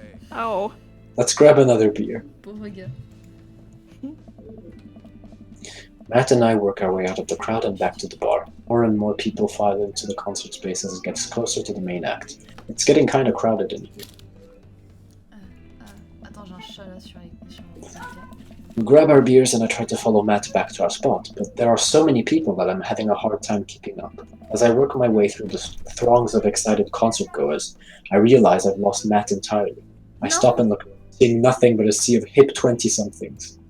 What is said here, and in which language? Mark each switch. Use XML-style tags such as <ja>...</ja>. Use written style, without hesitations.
<en>Oh. Let's grab another beer.</en> <fr>Pauvre gars.</fr> <en>Matt and I work our way out of the crowd and back to the bar. More and more people file into the concert space as it gets closer to the main act. It's getting kind of crowded in here.</en> <fr>Attends, j'ai un chat là sur les...</fr> <en>We grab our beers and I try to follow Matt back to our spot, but there are so many people that I'm having a hard time keeping up. As I work my way through the throngs of excited concert goers, I realize I've lost Matt entirely. I stop and look, seeing nothing but a sea of hip 20-somethings.</en>